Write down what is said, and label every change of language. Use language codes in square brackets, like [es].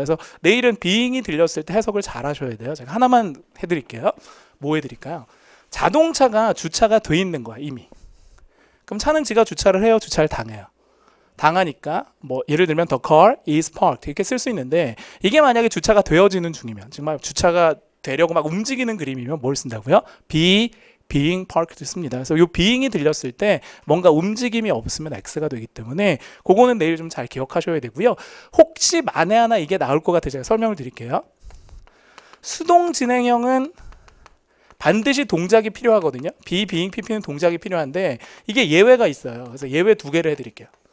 [ko] 그래서 내일은 being이 들렸을 때 해석을 잘 하셔야 돼요. 제가 하나만 해드릴게요. 뭐 해드릴까요? 자동차가 주차가 돼 있는 거야 이미. 그럼 차는 지가 주차를 해요? 주차를 당해요? 당하니까 뭐 예를 들면 [en] the car is parked [ko] 이렇게 쓸 수 있는데 이게 만약에 주차가 되어지는 중이면 정말 주차가 되려고 막 움직이는 그림이면 뭘 쓴다고요? [en] being parked [ko] 씁니다. 그래서 이 being이 들렸을 때 뭔가 움직임이 없으면 X가 되기 때문에 그거는 내일 좀 잘 기억하셔야 되고요. 혹시 만에 하나 이게 나올 것 같아서 제가 설명을 드릴게요. 수동 진행형은 반드시 동작이 필요하거든요. being, pp는 동작이 필요한데 이게 예외가 있어요. 그래서 예외 2개를 해드릴게요.